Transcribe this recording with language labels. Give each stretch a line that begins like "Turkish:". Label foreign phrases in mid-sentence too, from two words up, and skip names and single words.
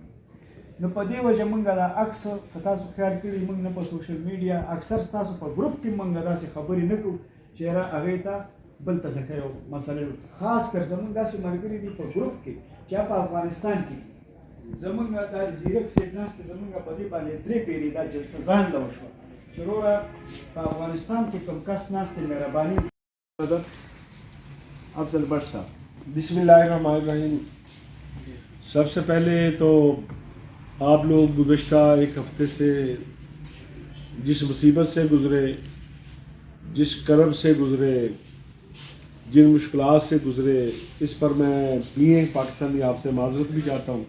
Pashto: نو په دې وجه موږ دا اکثر که تاسو خیال کړي موږ نه په سوشل میډیا اکثر ستاسو په ګروپ کې موږ داسې خبرې نه کوو چې یاره هغې ته بل ته لکه یو مسله خاص کر زموږ داسې ملګري دي په ګروپ کې چې په افغانستان کې زمونږ دا زیرک صاحب ناست دی، زمونږ په دې باندې 3 پیرې دا جلسه ځان له وشوه چې وروره په افغانستان کې کوم کس ناست دی مهرباني افضل بٹ صاحب.
Arabic: بسم اللہ الرحمن الرحیم.
Urdu: سب سے پہلے تو آپ لوگ گزشتہ ایک ہفتے سے جس مصیبت سے گزرے، جس کرب سے گزرے، جن مشکلات سے گزرے، اس پر میں پاکستانی آپ سے معذرت بھی چاہتا ہوں.